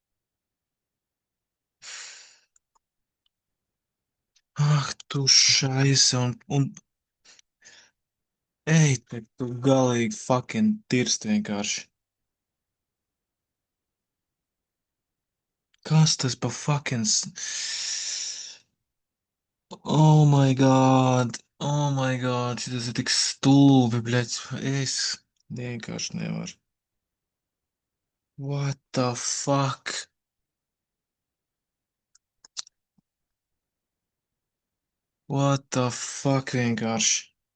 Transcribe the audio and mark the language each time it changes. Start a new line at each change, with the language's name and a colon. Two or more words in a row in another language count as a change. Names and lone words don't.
Latvian: Ak, tu šaise un ej, te tu galīgi fucking tirst vienkārši. Kas tas pa fucking...
English: Oh my god. Oh my god.
Latvian: Šitas ir tik stulbi, bļaļ. Es vienkārši nevaru.
English: What the fuck? What the fuck
Latvian: vienkārši?